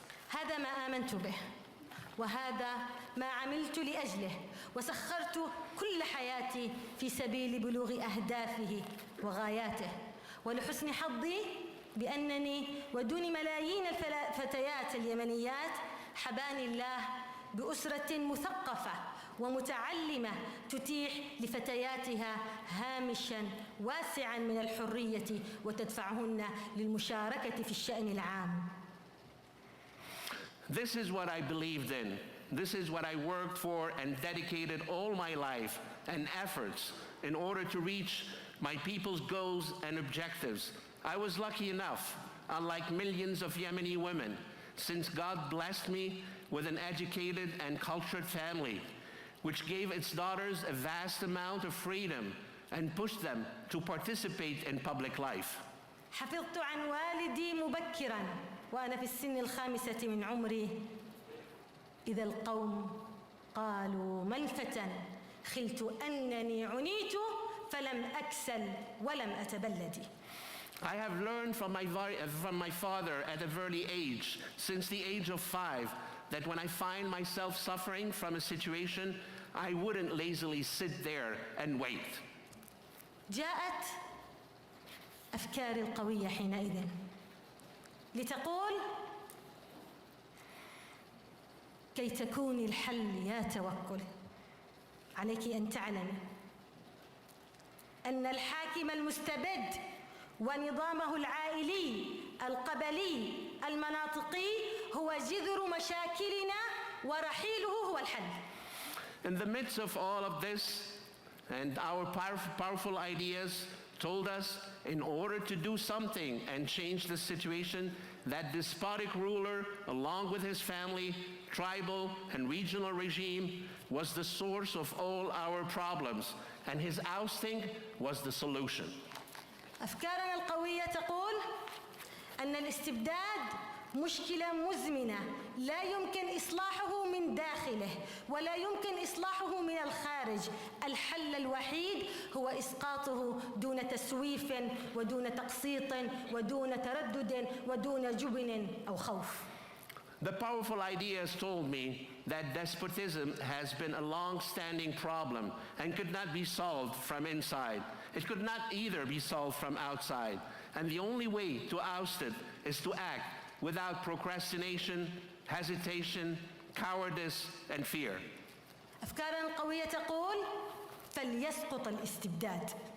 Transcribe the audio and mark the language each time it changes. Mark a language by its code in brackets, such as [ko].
[ar] هذا ما آمنت به، وهذا ما عملت لأجله، وسخرت كل حياتي في سبيل بلوغ أهدافه وغاياته. ولحسن حظي بأنني ودون ملايين الفتيات اليمنيات حباني الله بأسرة مثقفة ومتعلمة تتيح لفتياتها هامشاً واسعاً من الحرية وتدفعهن للمشاركة في الشأن العام. [en] This is what I believed in. This is what I worked for and dedicated all my life and efforts in order to reach my people's goals and objectives. I was lucky enough, unlike millions of Yemeni women, since God blessed me with an educated and cultured family, which gave its daughters a vast amount of freedom and pushed them to participate in public life. [ar] حفظت عن والدي مبكراً وأنا في السن الخامسة من عمري، إذا القوم قالوا ما الفتن خلت أنني عنيت فلم أكسل ولم أتبلد. [en] I have learned from my father at a very age, since the age of 5, that when I find myself suffering from a situation, I wouldn't lazily sit there and wait. [ar] جاءت أفكار القوية حينئذ لتقول: كي تكوني الحل يا توكل، عليك أن تعلمي أن الحاكم المستبد ونظامه العائلي القبلي المناطقي هو جذر مشاكلنا ورحيله هو الحل. [en] In the midst of all of this, and our powerful ideas told us, in order to do something and change the situation, that despotic ruler, along with his family, tribal and regional regime, was the source of all our problems, and his ousting was the solution. [ar] أفكارنا القوية تقول أن الاستبداد مشكلة مزمنة لا يمكن إصلاحه من داخله ولا يمكن إصلاحه من الخارج. الحل الوحيد هو إسقاطه دون تسويف ودون تقسيط ودون تردد ودون جبن أو خوف. [en] The powerful ideas told me that despotism has been a long-standing problem and could not be solved from inside. It could not either be solved from outside. And the only way to oust it is to act without procrastination, hesitation, cowardice, and fear. [ar] أفكارنا القوية تقول: فليسقط الاستبداد.